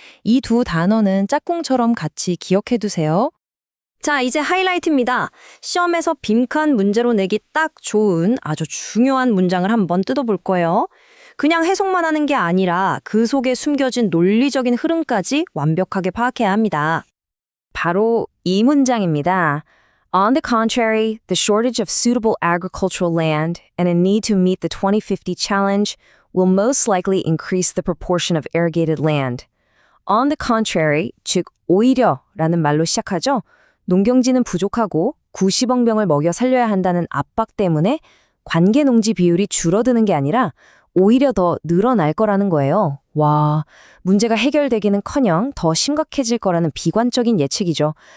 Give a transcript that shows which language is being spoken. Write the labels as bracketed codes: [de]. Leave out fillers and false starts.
[ko] 이 두 단어는 짝꿍처럼 같이 기억해 두세요. 자, 이제 하이라이트입니다. 시험에서 빈칸 문제로 내기 딱 좋은 아주 중요한 문장을 한번 뜯어볼 거예요. 그냥 해석만 하는 게 아니라 그 속에 숨겨진 논리적인 흐름까지 완벽하게 파악해야 합니다. 바로 이 문장입니다. [en] On the contrary, the shortage of suitable agricultural land and a need to meet the 2050 challenge will most likely increase the proportion of irrigated land. [ko] on the contrary, 즉 오히려라는 말로 시작하죠. 농경지는 부족하고 90억 명을 먹여 살려야 한다는 압박 때문에 관계 농지 비율이 줄어드는 게 아니라 오히려 더 늘어날 거라는 거예요. 와, 문제가 해결되기는커녕 더 심각해질 거라는 비관적인 예측이죠.